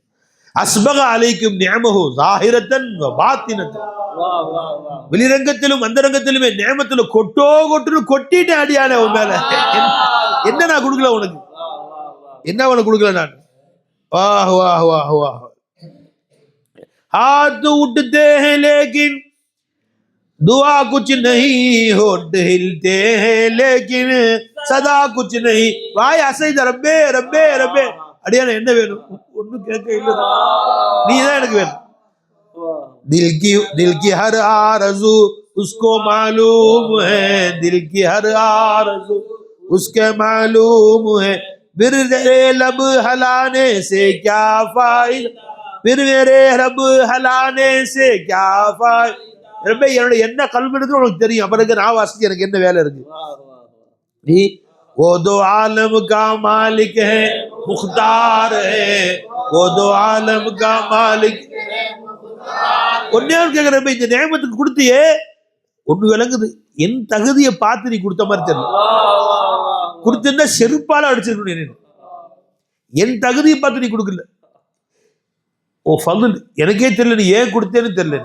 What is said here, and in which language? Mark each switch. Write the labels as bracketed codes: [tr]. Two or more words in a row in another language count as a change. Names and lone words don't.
[ar] أسبغ عليكم نعمه ظاهرة وباطنة. [ta] வெளிரங்கத்திலும் அந்தரங்கத்திலுமே நியமத்துல கொட்டுன்னு கொட்டிட்டு அடியானே உன் மேல. என்ன நான் கொடுக்கல உனக்கு? என்ன உனக்கு கொடுக்கல நான்? வாஹ் வாஹ் வாஹ் வாஹ். [hi] हाथ उठते हैं लेकिन दुआ कुछ नहीं, होठ हिलते हैं लेकिन सदा कुछ नहीं. [ta] வாய் அசைத ரப்பே ரப்பே ரப்பே. அடியான என்ன வேணும்? ஒன்னும் கேட்க இல்லை, நீ தான் எனக்கு வேணும். [hi] दिल की हर आरज़ू उसको मालूम है, दिल की हर आरज़ू उसके मालूम है. फिर मेरे लब हलाने से क्या फायदा, फिर मेरे रब हलाने से क्या फायदा. [ta] ரப்பே என்னோட என்ன கல்வின்னு உனக்கு தெரியும், அப்புறம் நான் வாசிச்சு எனக்கு என்ன வேலை இருக்கு. [hi] நீ वो दो आलम का मालिक है मुख्तार है, वो दो आलम का मालिक. [ta] ஒன்னே கேக்குறப்ப இந்த நேமத்துக்கு கொடுத்தியே ஒண்ணு விளங்குது, என் தகுதியை பார்த்து நீ கொடுத்த மாதிரி தெரியல. கொடுத்திருந்தா செருப்பால அடிச்சிருக்கணும். என் தகுதியை பார்த்து நீ கொடுக்கல. ஓ ஃபதுல் எனக்கே தெரியல, நீ ஏன் கொடுத்தேன்னு தெரியல.